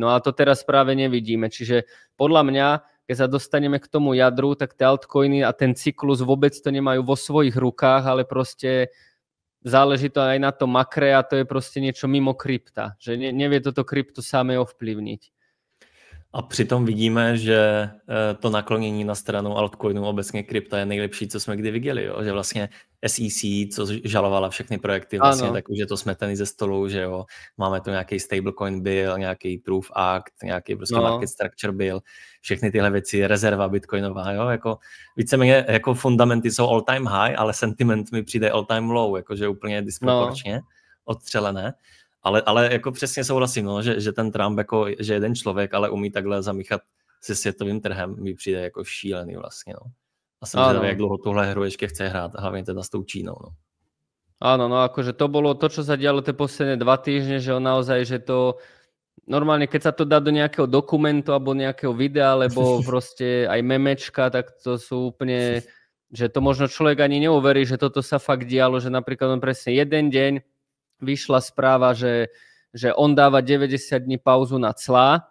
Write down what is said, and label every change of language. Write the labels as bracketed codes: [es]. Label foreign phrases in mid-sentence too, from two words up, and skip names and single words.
[sk] No a to teraz práve nevidíme. Čiže podľa mňa, keď sa dostaneme k tomu jadru, tak tie altcoiny a ten cyklus vôbec to nemajú vo svojich rukách, ale proste záleží to aj na to makre a to je proste niečo mimo krypta. Že nevie toto krypto samé ovplyvniť. [cs] A přitom vidíme, že to naklonění na stranu altcoinu obecně krypta je nejlepší, co jsme kdy viděli. Jo? Že vlastně SEC, co žalovala všechny projekty, vlastně tak už je to smetený ze stolu, že jo, máme tu nějaký [en] stablecoin bill, [cs] nějaký [en] proof act, [cs] nějaký prostě [en] market structure bill, [cs] všechny tyhle věci, rezerva bitcoinová, jo, jako víceméně jako fundamenty jsou [en] all time high, [cs] ale sentiment mi přijde [en] all time low, [cs] jakože úplně disproporčně odstřelené. Ale jako přesně souhlasím, no, že ten Trump jako, že jeden člověk, ale umí takhle zamíchat se světovým trhem, mi přijde jako šílený vlastně, no. A jsem zvedavý, jak dlouho tuhle hru ještě chce hrát, hlavně teda s tou Čínou, no. [sk] Áno, no akože to bolo to, čo sa dialo tie posledné 2 týždne, že on naozaj, že to normálne, keď sa to dá do nejakého dokumentu alebo nejakého videa, alebo proste aj memečka, tak to sú úplne, že to možno človek ani neuverí, že toto sa fakt dialo, že napríklad on presne jeden deň vyšla správa, že on dáva 90 dní pauzu na clá.